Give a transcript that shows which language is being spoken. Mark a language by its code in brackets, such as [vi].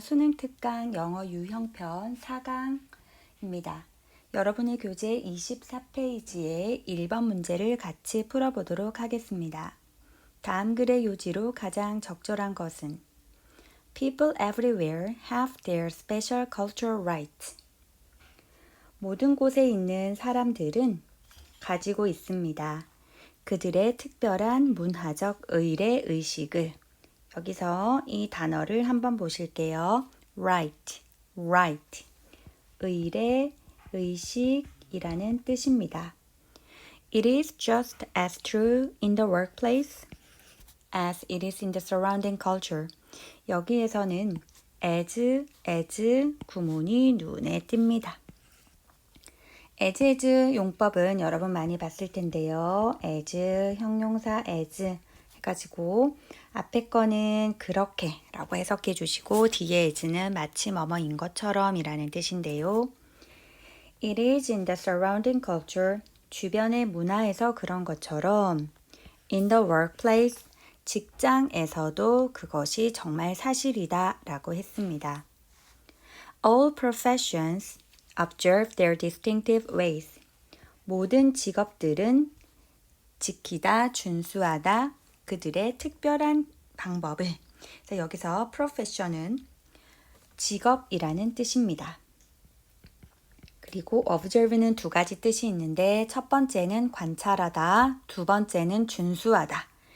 [ko] 수능 특강 영어 유형편 4강입니다. 여러분의 교재 24페이지의 1번 문제를 같이 풀어보도록 하겠습니다. 다음 글의 요지로 가장 적절한 것은 [en] People everywhere have their special cultural rights. [ko] 모든 곳에 있는 사람들은 가지고 있습니다. 그들의 특별한 문화적 의례 의식을. 여기서 이 단어를 한번 보실게요. [en] right, right. [ko] 의례, 의식이라는 뜻입니다. [en] It is just as true in the workplace as it is in the surrounding culture. [ko] 여기에서는 as 구문이 눈에 띕니다. as 용법은 여러분 많이 봤을 텐데요. as, 형용사 as 해가지고 앞에 거는 그렇게 라고 해석해 주시고 뒤에 as는 마치 뭐뭐인 것처럼 이라는 뜻인데요. [en] It is in the surrounding culture. [ko] 주변의 문화에서 그런 것처럼 [en] in the workplace. [ko] 직장에서도 그것이 정말 사실이다 라고 했습니다. [en] All professions observe their distinctive ways. [ko] 모든 직업들은 지키다, 준수하다, 그들의 특별한 방법을. 그래서 여기서 profession은 직업이라는 뜻입니다. 그리고 observe는 두 가지 뜻이 있는데 첫 번째는 관찰하다, 두 번째는 준수하다.